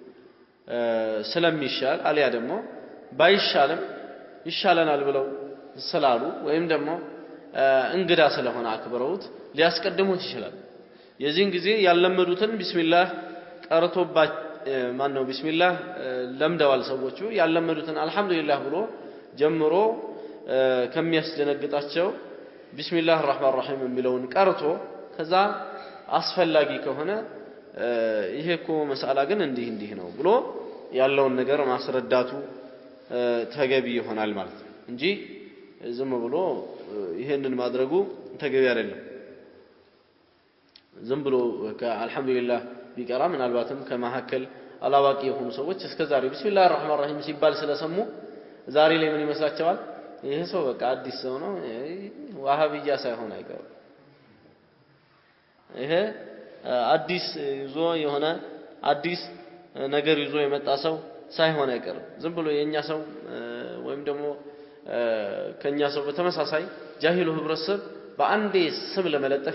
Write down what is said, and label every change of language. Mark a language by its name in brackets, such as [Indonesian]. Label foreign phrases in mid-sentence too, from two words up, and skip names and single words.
[Amharic] ስለሚሻል አልያ ደግሞ ባይሻልም ይሻለናል ብለው ስላሉ ወይም ደግሞ እንግዳ ስለሆነ አክብረውት ሊያስቀድሙት ይችላል የዚህን ጊዜ ያለመዱትን ቢስሚላህ ቀርቶባ ማን ነው ቢስሚላህ ለምደዋል ሰዎቹ ያለመዱትን አልহামዱሊላህ ብሎ ጀምሮ ከሚያስደነግጣቸው [Arabic] بسم الله الرحمن الرحيم [Amharic] የሚለውን ቀርቶ ከዛ አስፈላጊ ከሆነ ይሄ እኮ መስአላ ግን እንዲህ ነው ብሎ ያለውን ነገር ማስረዳቱ ተገቢ ይሆናል ማለት ነው እንጂ ዝም ብሎ ይሄንን ማድረጉ ተገቢ አይደለም ዝም ብሎ አልহামዱሊላህ ቢቀራ ምናልባትም ከመሐከል አላዋቂ የሆኑ ሰዎች እስከዛሬ [Arabic] بسم الله الرحمن الرحيم [Amharic] ሲባል ስለሰሙ ዛሬ ላይ ምን ይመስላቸዋል ይሄ ሰው በቃ አዲስ ሰው ነው ዋሃብያ ሳይሆን አይቀርም ይሄ አዲስ ይዞ የሆነ አዲስ ነገር ይዞ የመጣ ሰው ሳይሆን አይቀርም ዝም ብሎ የኛ ሰው ወይም ደግሞ ከኛ ሰው በተመሳሳይ ጃሂሉ ህብረተሰብ በአንዴ ስም ለመለጠፍ